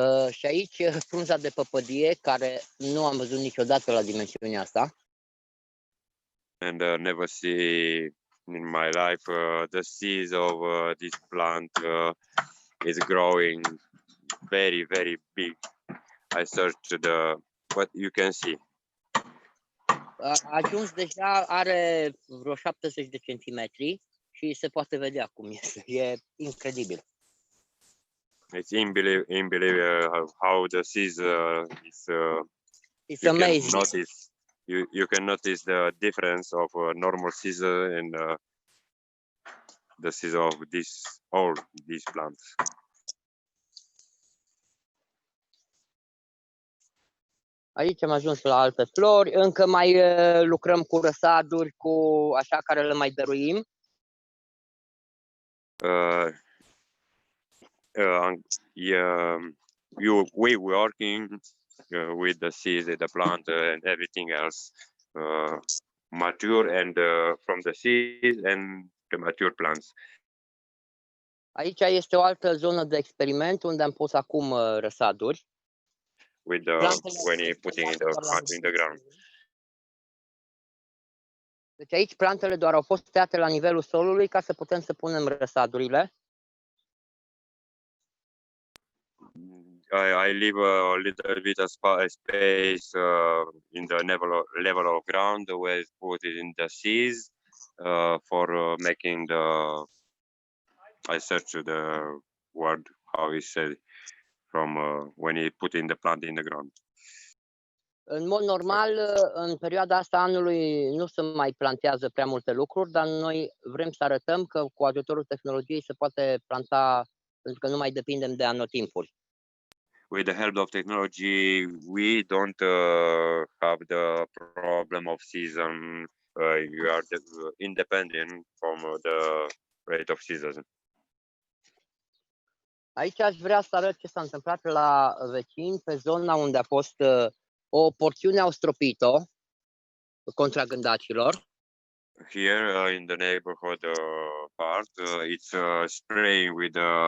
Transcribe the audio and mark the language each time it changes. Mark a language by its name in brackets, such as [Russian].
[Romanian] Și aici frunza de păpădie, care nu am văzut niciodată la dimensiunea asta. [English] And never see in my life the seeds of this plant is growing very, very big. I searched what you can see. [Romanian] A ajuns deja, are vreo 70 de centimetri și se poate vedea cum este. E incredibil. [English] It's unbelievable how the seeds is. It's amazing. You can notice the difference of normal seeds and the seeds of these plants. [Romanian] Aici am ajuns la alte flori, încă mai lucrăm cu răsaduri, cu așa care le mai dăruim. [English] We working with the seeds, the plant, and everything else, mature and from the seeds and the mature plants. [Romanian] Aici este o altă zonă de experiment unde am pus acum răsaduri. [English] With when you putting in the ground. [Romanian] Deci aici plantele doar au fost tăiate la nivelul solului ca să putem să punem răsadurile. [English] I leave a little bit of space in the level of ground where it's put in the seeds for making I search the word how he said from when he put in the plant in the ground. [Romanian] În mod normal, în perioada asta anului nu se mai plantează prea multe lucruri, dar noi vrem să arătăm că cu ajutorul tehnologiei se poate planta, pentru că nu mai depindem de anotimpuri. [English] With the help of technology, we don't have the problem of season. You are independent from the rate of season. [Romanian] Aici aș vrea să arăt ce s-a întâmplat la vecin pe zona unde a fost o porțiune au stropit-o contra gândacilor. [English] Here in the neighborhood part, it's spraying with